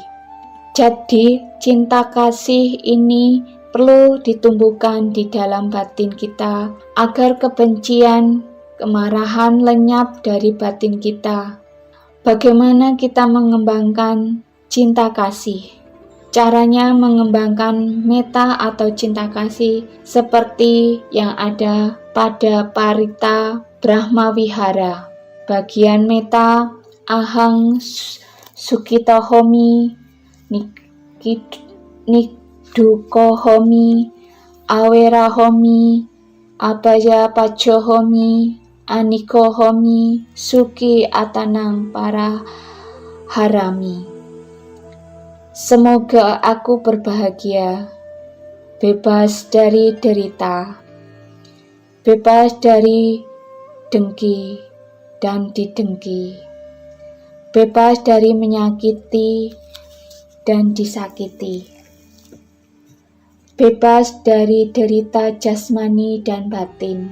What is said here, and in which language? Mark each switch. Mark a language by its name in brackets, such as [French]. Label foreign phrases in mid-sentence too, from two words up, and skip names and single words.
[Indonesian] Jadi, cinta kasih ini perlu ditumbuhkan di dalam batin kita agar kebencian, kemarahan lenyap dari batin kita. Bagaimana kita mengembangkan cinta kasih? Caranya mengembangkan metta atau cinta kasih seperti yang ada pada Parita Brahmawihara. [Pali] Bagian metta, ahang sukitohomi, nikdukohomi, awerahomi, abaya pajohomi, anikohomi suki atanang para harami. [Indonesian] Semoga aku berbahagia, bebas dari derita, bebas dari dengki dan didengki, bebas dari menyakiti dan disakiti, bebas dari derita jasmani dan batin.